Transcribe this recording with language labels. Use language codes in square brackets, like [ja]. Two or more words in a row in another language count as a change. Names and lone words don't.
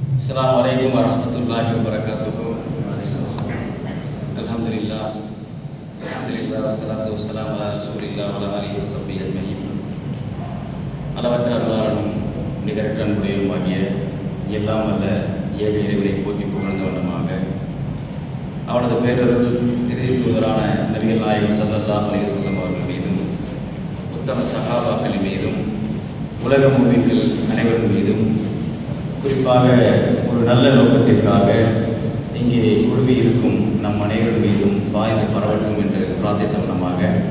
[ar] السلام عليكم ورحمة الله وبركاته. Alhamdulillah. الحمد لله والصلاة والسلام على رسول الله وعلى آله وصحبه أجمعين. [ta] அளவற்ற அருளாளனும் நிகரற்ற அன்புடையனுமாகிய எல்லாம் வல்ல ஏக இறைவனை போற்றி புகழ்ந்த வண்ணமாக அவனது பேரருள் இறுதி தூதரான நபிகள் நாயகம் [ar] صلى الله عليه وسلم [ta] அவர்கள் மீதும் உத்தம சஹாபாக்களின் மீதும் உலக முஃமின்கள் அனைவரின் மீதும் குறிப்பாக ஒரு நல்ல நோக்கத்திற்காக இங்கே குழுவி இருக்கும் நம் அனைவரின் மீதும் வாய்ந்து பரவட்டும் என்று பிரார்த்தித்தவனமாக